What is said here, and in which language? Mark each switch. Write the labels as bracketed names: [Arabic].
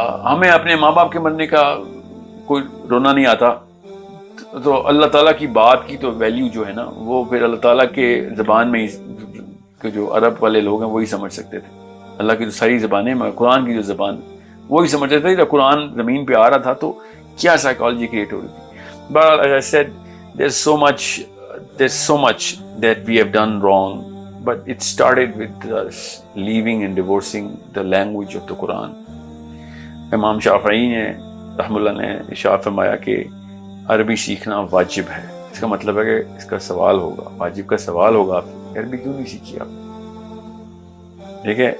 [Urdu] ہمیں اپنے ماں باپ کے مرنے کا کوئی رونا نہیں آتا، تو اللہ تعالیٰ کی بات کی تو ویلیو جو ہے نا، وہ پھر اللہ تعالیٰ کے زبان میں ہی، جو عرب والے لوگ ہیں وہی سمجھ سکتے تھے. اللہ کی جو ساری زبانیں، قرآن کی جو زبان وہی سمجھ سکتے تھے. جب قرآن زمین پہ آ رہا تھا تو کیا سائیکالوجی کریٹ ہو رہی تھی. [English] But as I said, there's so much that we have done wrong, but it started with us leaving and divorcing the language of the Quran. [Urdu] امام شافعی نے رحم اللہ نے ارشاد فرمایا کہ عربی سیکھنا واجب ہے. اس کا مطلب ہے کہ اس کا سوال ہوگا، واجب کا سوال ہوگا، آپ عربی کیوں نہیں سیکھی آپ؟ ٹھیک ہے.